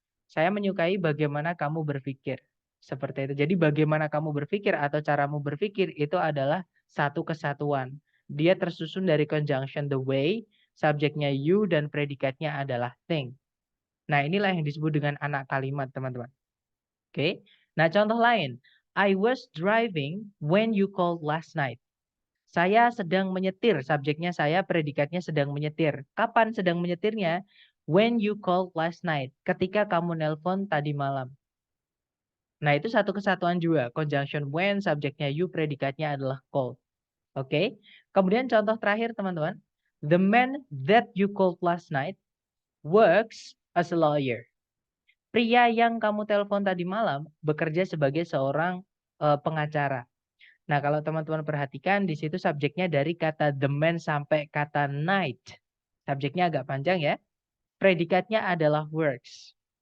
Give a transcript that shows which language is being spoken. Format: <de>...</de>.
<id>Saya menyukai bagaimana kamu berpikir. Seperti itu. Jadi bagaimana kamu berpikir atau caramu berpikir itu adalah satu kesatuan. Dia tersusun dari conjunction the way, subjeknya you, dan predikatnya adalah think. Nah, inilah yang disebut dengan anak kalimat, teman-teman. Oke. Nah, contoh lain.</id> <en>I was driving when you called last night.</en> <id>Saya sedang menyetir, subjeknya saya, predikatnya sedang menyetir. Kapan sedang menyetirnya?</id> <en>When you called last night,</en> <id>ketika kamu nelpon tadi malam. Nah, itu satu kesatuan juga. Conjunction when, subjeknya you, predikatnya adalah called. Oke. Kemudian contoh terakhir, teman-teman.</id> <en>The man that you called last night works as a lawyer.</en> <id>Pria yang kamu telepon tadi malam bekerja sebagai seorang pengacara. Nah, kalau teman-teman perhatikan di situ subjeknya dari kata the man sampai kata night. Subjeknya agak panjang ya. Predikatnya adalah works.</id>